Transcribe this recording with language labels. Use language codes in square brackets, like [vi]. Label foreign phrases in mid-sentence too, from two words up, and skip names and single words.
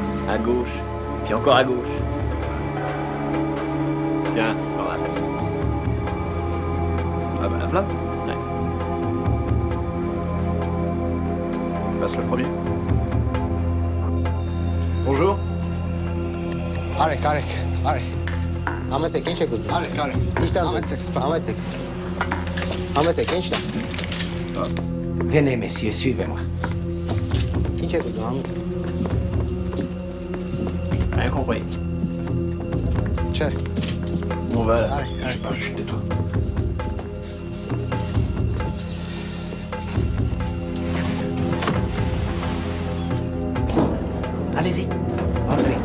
[fr] À gauche. Puis encore à gauche. Tiens, c'est par là. Ah bah, voilà. Ouais. Je passe le premier. Bonjour. [tr] Arek. Ahmet genç kızım. Arek. İşte Ahmet genç de. [fr] Venez, messieurs, suivez-moi. [tr] Genç kızım Ahmet. [fr] Rien compris. Çay. On va là. Ah, chut, tais-toi. Allez-y, entrez.